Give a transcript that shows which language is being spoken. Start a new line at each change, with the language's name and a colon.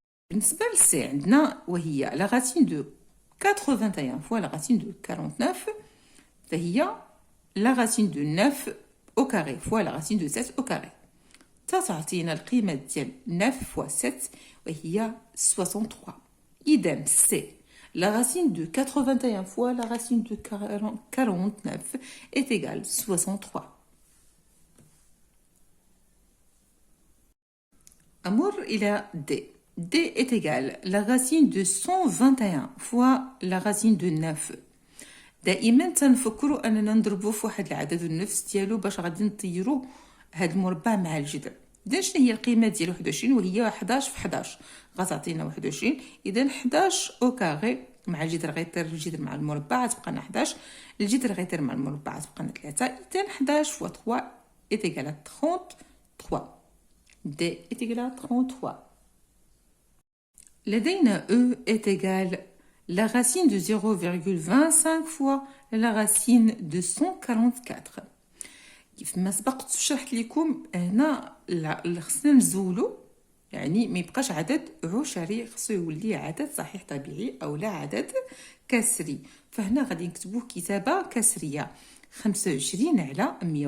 Arabic: بالنسبة لسي عندنا وهي لا راسين دو 81 فوا لا راسين دو 49 فهي لا راسين دو 9 او كاري فوا لا راسين دو 7 او كاري. تعطينا القيمة ديال 9 فوا 7 وهي 63.
French: إذا سي la racine de 81 fois la racine de 49 est égale 63.
Arabic: أمر إلى D.
French: D est égal la racine de 121 fois la racine de 9.
Arabic: دائما تنفكروا أننا نضربوا في واحد العدد النفس ديالو باش غادي نطيروا هاد المربع مع الجذر. إذا شنو هي القيمة ديال 21 وهي 11 في 11 غتعطينا 21. إذا 11 أو كاري مع الجذر غيطير الجذر مع المربع تبقى لنا 11، الجذر غيطير مع المربع تبقى لنا 3.
French: إذا 11 فوا 3 est égal à 33. D est égal à 33. لدينا E est égal la racine de 0,25 fois la racine de 144.
Arabic: كيف ما سبقت شرحت لكم هنا خصنا نزولو، يعني ما يبقاش عدد عشري، خصو يولي عدد صحيح طبيعي او لا عدد كسري. فهنا غادي نكتبوه كتابه كسريه 25 على 100.